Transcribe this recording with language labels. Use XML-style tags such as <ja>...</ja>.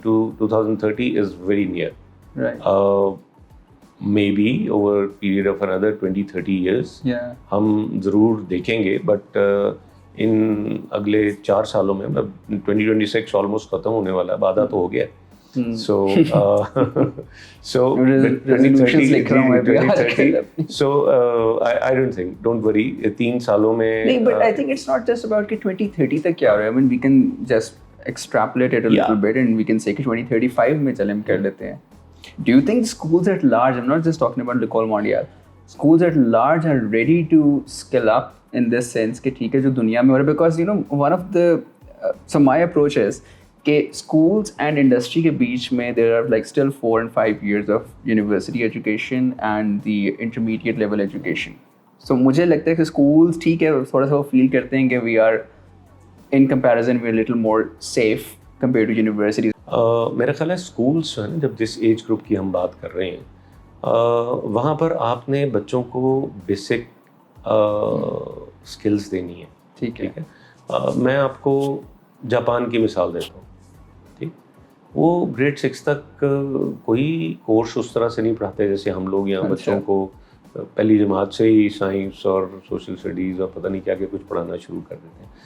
<en>2030 is very near. maybe over a period of another 20-30 years</en> <ur>ہم ضرور دیکھیں گے, بٹ ان اگلے 4 سالوں میں, 2026 آلموسٹ ختم ہونے والا ہے, آدھا تو ہو گیا.</ur> <en>So 2030, so I don't think, don't worry,</en> <ur>3 سالوں میں.</ur> <en>نہیں, but I think it's not just about</en> <ur>کہ 2030 تک کیا ہو رہا ہے.</ur> <en>I mean, we can just extrapolate it a little bit and we can say</en> <ur>کہ 2035 میں چلیں ہم کر لیتے ہیں.</ur> <en>Do you think schools at large, I'm not just talking about L'École Mondiale, schools at large are ready to skill up in this sense</en> <ur>کہ ٹھیک ہے جو دنیا میں ہو رہا ہے,</ur> <en>because you know one of the so my approach is کہ schools and industry</en> <ur>کے بیچ میں</ur> <en>there are like still 4 and 5 years of university education and the intermediate level education. So</en> <ur>مجھے لگتا ہے کہ</ur> <en>schools</en> <ur>ٹھیک ہے تھوڑا سا وہ فیل کرتے ہیں کہ</ur> <en>we are in comparison we are a little more safe compared to universities.</en> <ur>میرا خیال ہے اسکولس جو ہے نا, جب جس ایج گروپ کی ہم بات کر رہے ہیں وہاں پر آپ نے بچوں کو بیسک اسکلس دینی ہے. ٹھیک ہے, میں آپ کو جاپان کی مثال دیتا ہوں, ٹھیک, وہ گریڈ 6 تک کوئی کورس اس طرح سے نہیں پڑھاتے جیسے ہم لوگ یہاں بچوں کو پہلی جماعت سے ہی سائنس اور سوشل اسٹڈیز اور پتہ نہیں کیا کہ کچھ پڑھانا شروع کر دیتے ہیں.</ur>